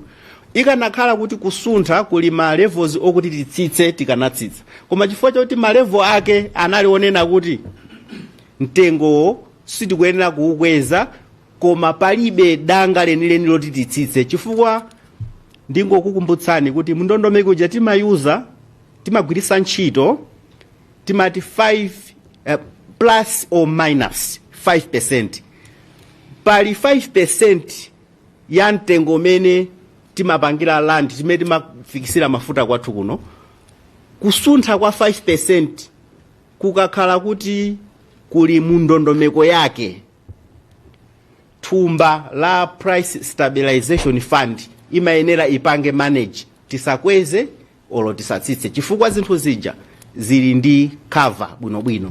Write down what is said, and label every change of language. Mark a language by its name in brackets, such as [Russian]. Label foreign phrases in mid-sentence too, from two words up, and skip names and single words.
[Nyanja] Ikanakhala kuti kusuntha kuli ma levels okuti titsitse tikanatsitsa, koma chifukwa chakuti ma level ake analionena kuti mtengo sitikuyenera kuukweza, koma palibe danga lenileni loti titsitse. Chifukwa ndingokukumbutsani kuti mndondomeko ja timagwiritsa ntchito timati 5 [English] plus or minus [Nyanja] 5%. Pali 5% ya mtengo umene timapangira land, timene timafikisira mafuta kwathu kuno. Kusuntha kwa 5% kukakhala kuti kuli mundondomeko yake, thumba la [English] price stabilization fund [Nyanja] imayenera ipange manage tisakweze olo tisatsitse, chifukwa zinthu zija zili ndi cover bwinobwino.